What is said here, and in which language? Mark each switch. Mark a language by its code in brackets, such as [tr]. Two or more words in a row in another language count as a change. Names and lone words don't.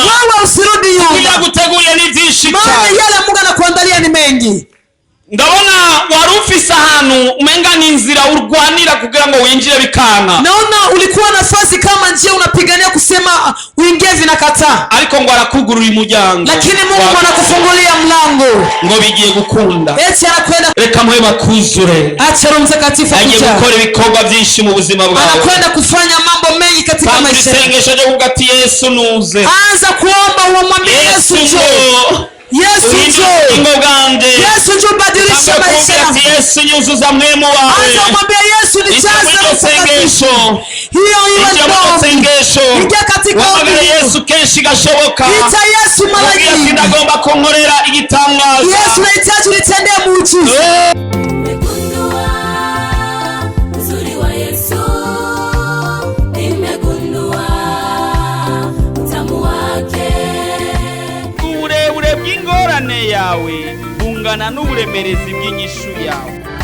[sw] wewe usirudi nyuma. [rn] Kuja guteguriye ni vyinshi cyane. [sw] Maana yale Mungu anakuandalia ni mengi. [rn] Ndabona wari ufise ahantu umenga ni inzira urwanira kugira ngo winjire bikanka. [sw] Naona ulikuwa nafasi kama njia unapigania kusema uingie vinakataa. [rn] Ariko ngo arakugurura umuryango. [sw] Lakini Mungu anakufungulia mlango. [rn] Ngo bigiye gukunda. [sw] Eti anakwenda. [rn] Reka mwe bakuzure. [sw] Acha Roho Mtakatifu akuje. [rn] Agiye gukora ibikorwa byinshi mu buzima bwawe. [sw] Anakwenda kufanya mambo mengi katika maisha yako. [rn] Isengesho ryo kuvuga ati Yesu nuze. [sw] Anza kuomba umwambie Yesu njoo. Yesu njoo. Yesu njoo badilisha maisha yako. [rn] Yesu nyuzuza mwemo wawe. [sw] Anza mwambie Yesu nijaze mtakatifu. Hiyo ndio. Ingia katika ombi. [rn] Yesu kenshi gashoboka. [sw] Ita Yesu mara nyingi. [rn] Ndagomba kunkorera igitangaza. [sw] Yesu nahitaji unitendee muujiza. [rn] Ingorane yawe bungana n'uburemerezi bw'inyishu yawe.